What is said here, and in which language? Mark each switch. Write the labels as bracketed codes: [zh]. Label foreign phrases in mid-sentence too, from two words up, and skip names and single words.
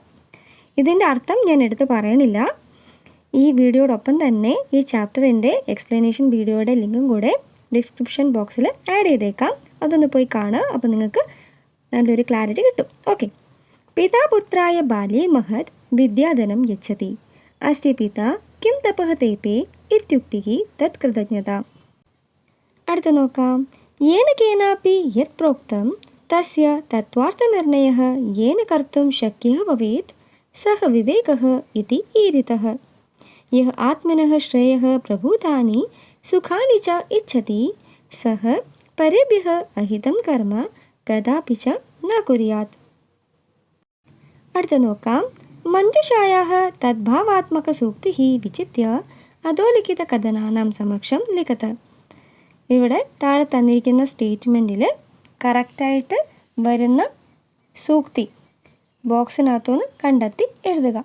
[ml] ഇതിൻ്റെ അർത്ഥം ഞാൻ എടുത്ത് പറയണില്ല. ഈ വീഡിയോടൊപ്പം തന്നെ ഈ [en] chapter explanation video [ml] ലിങ്കും കൂടെ [en] description box add [ml] ചെയ്തേക്കാം. അതൊന്ന് പോയി കാണുക, അപ്പോൾ നിങ്ങൾക്ക് നല്ലൊരു ക്ലാരിറ്റി കിട്ടും. ഓക്കെ. [sa] പിതാപുത്രായ ബാല്യേ മഹത് വിദ്യാധനം യച്ഛതി. അസ്യ പിതാ കിം തപഃ തേപേ ഇത്യുക്തിഃ തത് കൃതജ്ഞത. [ml] അടുത്ത് നോക്കാം. [sa] യേന കേനാപി യത് പ്രോക്തം तस्य तत्त्वार्थनिर्णयः येन कर्तुं शक्यः भवेत् सः विवेकः इति ईरितः। यः आत्मनः श्रेयः प्रभूतानि सुखानि च इच्छति सः परेभ्यः अहितं कर्म कदापि च न कुर्यात्. [ml] അടുത്ത നോക്കാം. [sa] മഞ്ജുഷായാः തദ്ഭാവാത്മകസൂക്തിः വിചിത്യ അധോലിഖിതകഥനാനാം സമക്ഷം ലിഖത. [ml] ഇവിടെ താഴെ തന്നിരിക്കുന്ന [en] statement correct [ml] വരുന്ന സൂക്തി ബോക്സിനകത്തുനിന്ന് കണ്ടെത്തി എഴുതുക.